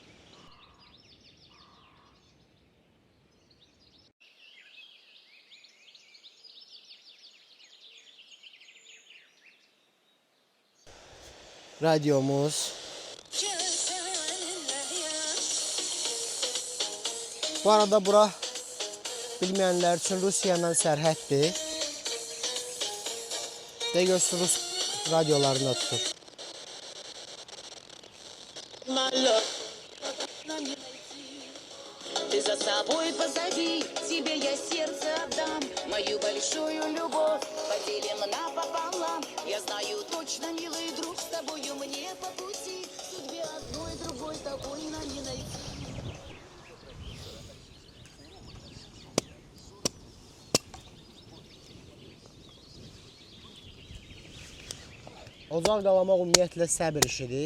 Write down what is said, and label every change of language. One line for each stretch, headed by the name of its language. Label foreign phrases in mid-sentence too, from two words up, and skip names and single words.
Azerbaijani: Radiomuz. Bu arada bura bilməyənlər üçün Rusiya ilə sərhəddir. Və görsün Rus radiolarında tutur.
Russian: Ты за собой позови, тебе я сердце отдам. Мою большую любовь поделим напополам. Я знаю точно, милый друг, с тобою мне по пути. Судьбе одной, другой такой нам не найти.
Azerbaijani: Ocaq qalamaq ümumiyyətlə səbir işidir.